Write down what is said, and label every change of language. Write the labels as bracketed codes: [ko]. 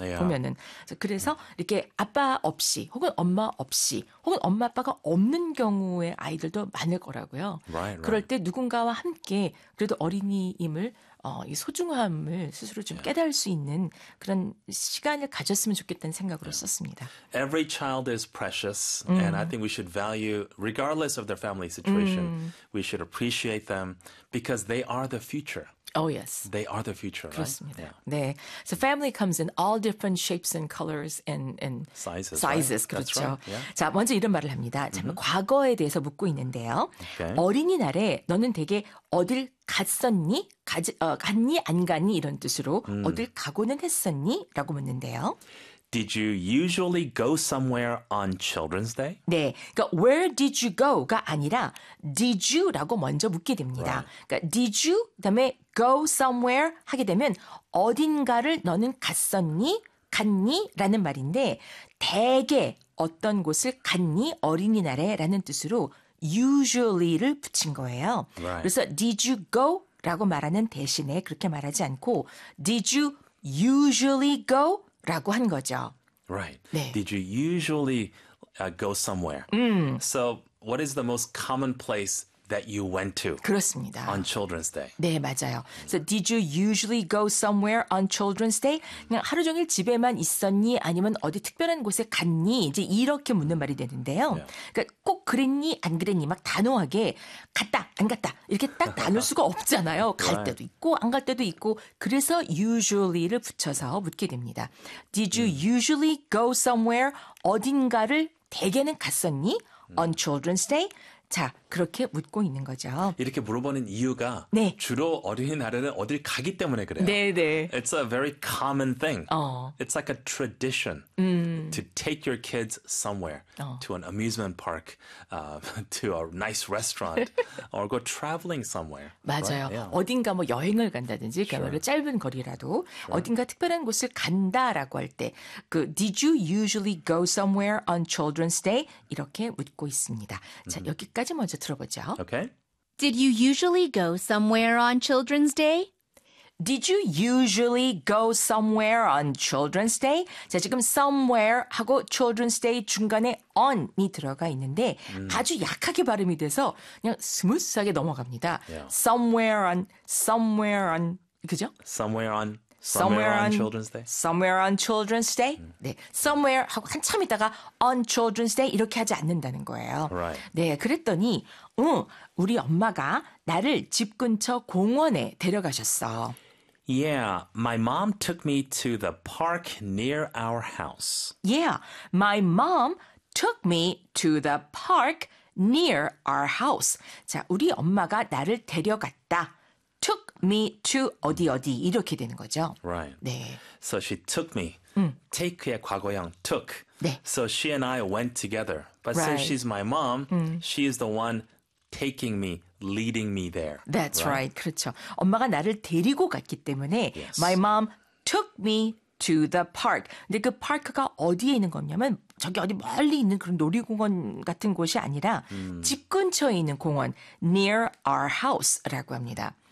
[ko] 보면은 그래서 이렇게 아빠 없이 혹은 엄마 없이 혹은 엄마 아빠가 없는 경우의 아이들도 많을 거라고요. [en] Right. 그럴 때 누군가와 함께 그래도 어린이임을 이 소중함을 스스로 좀 깨달을 수 있는 그런 시간을 가졌으면 좋겠다는 생각으로 썼습니다. Every child is precious, and I think we should value, regardless of their family situation, we should appreciate them because they are the future. Oh, yes. They are the future, [ko] 그렇습니다. [en] right? [ko] 네. [en] So family comes in all different shapes and colors and sizes. Right? [ko] 그렇죠. [en] That's right. [ko] 자, 먼저 이런 말을 합니다. 참, 과거에 대해서 묻고 있는데요. [en] Okay. [ko] 어린이날에 너는 되게 어딜 갔었니? 갔니? 안 갔니? 이런 뜻으로 어딜 가고는 했었니? 라고 묻는데요. [en] Did you usually go somewhere on Children's Day? [ko] 네. 그러니까 [en] where did you go [ko] 가 아니라 did you라고 먼저 묻게 됩니다. [en] Right. [ko] 그러니까 did you 그다음에 [en] go somewhere [ko] 하게 되면 어딘가를 너는 갔었니? 갔니? 라는 말인데 대개 어떤 곳을 갔니? 어린이날에 라는 뜻으로 usually를 붙인 거예요. [en] Right. [ko] 그래서 did you go 라고 말하는 대신에 그렇게 말하지 않고 [en] did you usually go [ko] 라고 한 거죠. [en] Right. [ko] 네. [en] Did you usually go somewhere? So, what is the most common place that you went to? [ko] 그렇습니다. [en] On Children's Day. [ko] 네, 맞아요. [en] So, did you usually go somewhere on Children's Day? [ko] 그냥 하루 종일 집에만 있었니? 아니면 어디 특별한 곳에 갔니? 이제 이렇게 묻는 말이 되는데요. [en] Yeah. [ko] 그러니까 꼭 그랬니? 안 그랬니? 막 단호하게 갔다, 안 갔다. 이렇게 딱 나눌 수가 없잖아요. 갈 [en] right. [ko] 때도 있고 안 갈 때도 있고 그래서 usually를 붙여서 묻게 됩니다. [en] Did you usually go somewhere? [ko] 어딘가를 대개는 갔었니? [en] On Children's Day? [ko] 자, 그렇게 묻고 있는 거죠. 이렇게 물어보는 이유가 네. 주로 어린이날에는 어딜 가기 때문에 그래요. 네, 네. [en] It's a very common thing. [ko] 어. [en] It's like a tradition to take your kids somewhere, to an amusement park, to a nice restaurant, or go traveling somewhere. [ko] 맞아요. [en] Right? Yeah. [ko] 어딘가 뭐 여행을 간다든지, 그러니까 짧은 거리라도 [en] sure. [ko] 어딘가 특별한 곳을 간다라고 할 때 그 [en] Did you usually go somewhere on Children's Day? [ko] 이렇게 묻고 있습니다. 자, 여기 까지 먼저 들어보죠. [en] Okay. Did you usually go somewhere on Children's Day? Did you usually go somewhere on Children's Day? [ko] 자, 지금 somewhere 하고 Children's Day 중간에 on이 들어가 있는데 아주 약하게 발음이 돼서 그냥 스무스하게 넘어갑니다. [en] Yeah. Somewhere on 그죠? Somewhere on Children's Day. Somewhere on Children's Day. [ko] 네. Somewhere 하고 한참 있다가 on Children's Day 이렇게 하지 않는다는 거예요. [en] Right. [ko] 네. 그랬더니 우리 엄마가 나를 집 근처 공원에 데려가셨어. [en] Yeah, my mom took me to the park near our house. Yeah, my mom took me to the park near our house. [ko] 자, 우리 엄마가 나를 데려갔다. [en] Took me to [ko] 어디 어디 이렇게 되는 거죠. [en] Right. [ko] 네. [en] So she took me. [ko] Take의 과거형 [en] took. [ko] 네. [en] So she and I went together. But right. since she's my mom, she is the one taking me, leading me there. That's right. right. [ko] 그렇죠. 엄마가 나를 데리고 갔기 때문에 [en] yes. my mom took me to the park. [ko] 근데 그 park가 어디에 있는 거냐면 저기 어디 멀리 있는 그런 놀이공원 같은 곳이 아니라 집 근처에 있는 공원 [en] near our house [ko] 라고 합니다.